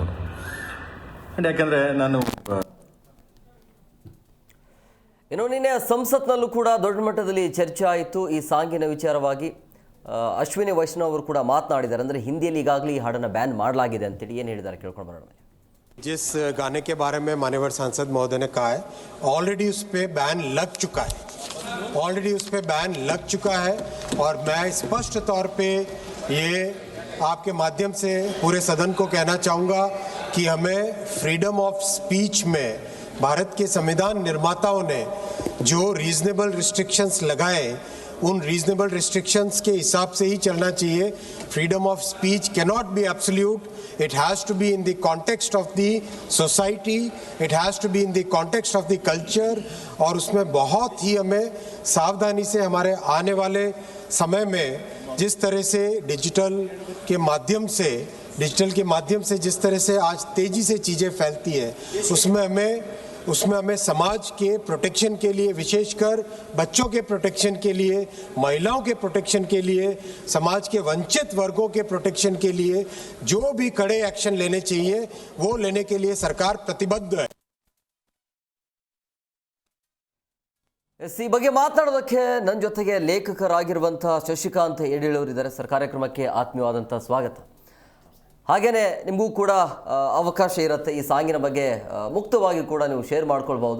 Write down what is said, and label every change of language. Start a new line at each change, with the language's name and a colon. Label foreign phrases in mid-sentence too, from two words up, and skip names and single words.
Kannada: ಆ್ಯಂಡ್ ಯಾಕೆಂದರೆ ನಾನು ನಿನ್ನೆ ಸಂಸತ್ನಲ್ಲೂ ಕೂಡ ದೊಡ್ಡ ಮಟ್ಟದಲ್ಲಿ ಚರ್ಚೆ ಆಯಿತು ಈ ಸಾಂಗಿನ ವಿಚಾರವಾಗಿ. ಅಶ್ವಿನಿ ವೈಷ್ಣವ್ ಅವರು ಕೂಡ ಮಾತನಾಡಿದ್ದಾರೆ. ಅಂದರೆ ಹಿಂದಿಯಲ್ಲಿ ಈಗಾಗಲೇ ಈ ಹಾಡನ್ನು ಬ್ಯಾನ್ ಮಾಡಲಾಗಿದೆ ಅಂತೇಳಿ ಏನು ಹೇಳಿದ್ದಾರೆ ಕೇಳ್ಕೊಂಡು ಬರೋಣ.
Hindi: जिस गाने के बारे में माननीय सांसद महोदय ने कहा है, ऑलरेडी उस पर बैन लग चुका है, और मैं स्पष्ट तौर पे ये आपके माध्यम से पूरे सदन को कहना चाहूँगा कि हमें
English: freedom of speech
Hindi: में भारत के संविधान निर्माताओं ने जो
English: reasonable restrictions
Hindi: लगाए उन
English: reasonable restrictions
Hindi: के हिसाब से ही चलना चाहिए.
English: freedom of speech cannot be absolute. it has to be in the context of the society, it has to be in the context of the culture, और
Hindi: उसमें बहुत ही हमें सावधानी से हमारे आने वाले समय में जिस तरह से डिजिटल के माध्यम से जिस तरह से आज तेज़ी से चीज़ें फैलती है, उसमें हमें समाज के प्रोटेक्शन के लिए, विशेषकर बच्चों के प्रोटेक्शन के लिए, महिलाओं के प्रोटेक्शन के लिए, समाज के वंचित वर्गों के प्रोटेक्शन के लिए जो भी कड़े एक्शन लेने चाहिए वो लेने के लिए सरकार प्रतिबद्ध है.
Kannada: ಈ ಬಗ್ಗೆ ಮಾತನಾಡೋದಕ್ಕೆ ನನ್ನ ಜೊತೆಗೆ ಲೇಖಕರಾಗಿರುವಂಥ ಶಶಿಕಾಂತ್ ಯಡೇಳವರಿದ್ದಾರೆ ಸರ್. ಕಾರ್ಯಕ್ರಮಕ್ಕೆ ಆತ್ಮೀಯವಾದಂಥ ಸ್ವಾಗತ. ಹಾಗೆಯೇ ನಿಮಗೂ ಕೂಡ ಅವಕಾಶ ಇರುತ್ತೆ ಈ ಸಾಂಗಿನ ಬಗ್ಗೆ ಮುಕ್ತವಾಗಿ ಕೂಡ ನೀವು ಶೇರ್ ಮಾಡ್ಕೊಳ್ಬೋದು.